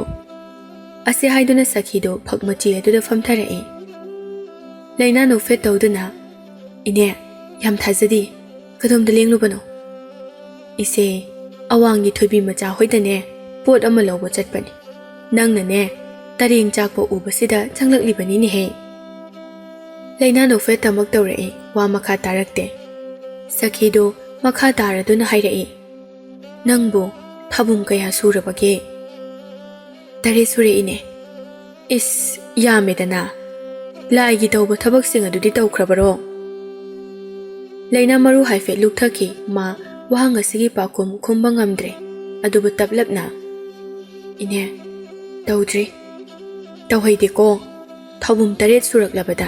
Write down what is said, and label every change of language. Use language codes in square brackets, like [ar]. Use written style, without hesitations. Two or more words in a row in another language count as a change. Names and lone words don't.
[mni] Ase haiduna sakhido phak machi aduda phamtharae. Laina no fet tawduna ine yam thajadi kadomda lenglubano. Ise awangi thoibi macha hoidane pot ama lawbo chatpani. Nangna ne tareng chakpo ubasida changlaklibani ni he. Laina no fet tamak tawrae wa makha tarakte. Sakhido makha taraduna hairae. Nangbo thabum kaya surabage. Tare sure ine. Is yamedana. Laigi tawba thabak singa dudi tawkrabaro. Laina maru haife lukthaki ma wahanga sigi pakum khumbangamdre. Adubu tablapna. Ine tawdri. Tawhaide ko thabum taret suraklabada.